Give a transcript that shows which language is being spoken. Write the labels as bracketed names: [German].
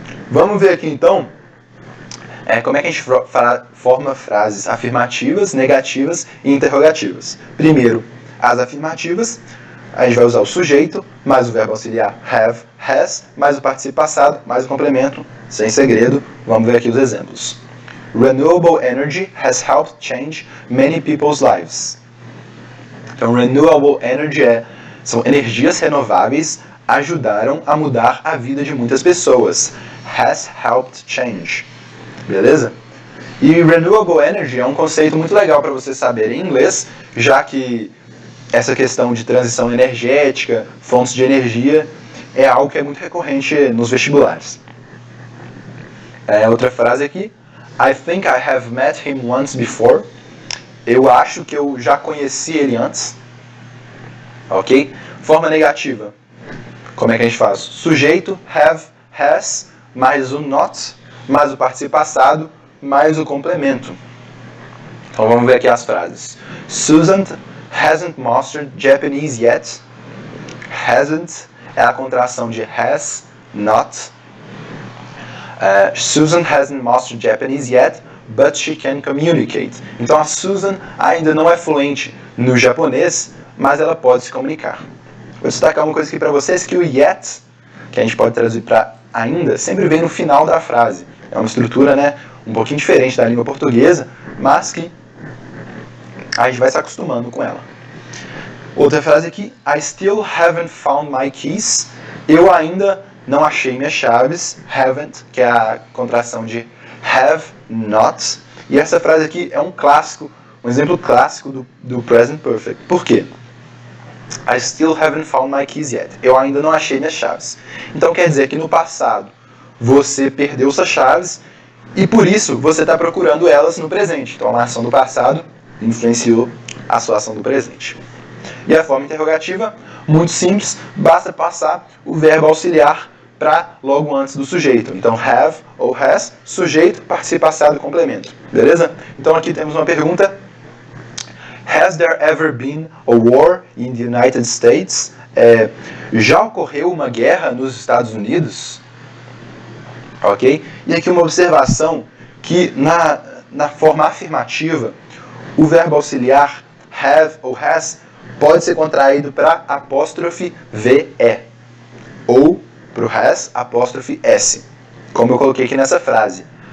[Portuguese] Vamos ver aqui então como é que a gente forma frases afirmativas, negativas e interrogativas. Primeiro, as afirmativas, a gente vai usar o sujeito, mais o verbo auxiliar have, has, mais o particípio passado, mais o complemento, sem segredo. Vamos ver aqui os exemplos. [English] Renewable energy has helped change many people's lives. [Portuguese] Então, renewable energy são energias renováveis, ajudaram a mudar a vida de muitas pessoas. [English] Has helped change. [Portuguese] Beleza? E renewable energy é um conceito muito legal para você saber em inglês, já que essa questão de transição energética, fontes de energia, é algo que é muito recorrente nos vestibulares. Outra frase aqui. [English] I think I have met him once before. [Portuguese] Eu acho que eu já conheci ele antes. Ok? Forma negativa. Como é que a gente faz? Sujeito, have, has, mais o not, mais o particípio passado, mais o complemento. Então vamos ver aqui as frases. [English] Susan hasn't mastered Japanese yet. [Portuguese] Hasn't é a contração de has, not. [English] Susan hasn't mastered Japanese yet, but she can communicate. [Portuguese] Então a Susan ainda não é fluente no japonês, mas ela pode se comunicar. Vou destacar uma coisa aqui para vocês, que o yet, que a gente pode traduzir para ainda, sempre vem no final da frase. É uma estrutura, um pouquinho diferente da língua portuguesa, mas que a gente vai se acostumando com ela. Outra frase aqui, [English] I still haven't found my keys. [Portuguese] Eu ainda não achei minhas chaves. Haven't, que é a contração de have not. E essa frase aqui é um clássico, um exemplo clássico do present perfect. Por quê? [English] I still haven't found my keys yet. [Portuguese] Eu ainda não achei minhas chaves. Então quer dizer que no passado você perdeu suas chaves e por isso você está procurando elas no presente. Então a ação do passado influenciou a sua ação do presente. E a forma interrogativa, muito simples, basta passar o verbo auxiliar para logo antes do sujeito. Então have ou has, sujeito, particípio passado, complemento. Beleza? Então aqui temos uma pergunta. [English] Has there ever been a war in the United States? [Portuguese] Já ocorreu uma guerra nos Estados Unidos? Ok? E aqui uma observação que na forma afirmativa, o verbo auxiliar have ou has pode ser contraído para apóstrofe VE ou para o has apóstrofe S, como eu coloquei aqui nessa frase.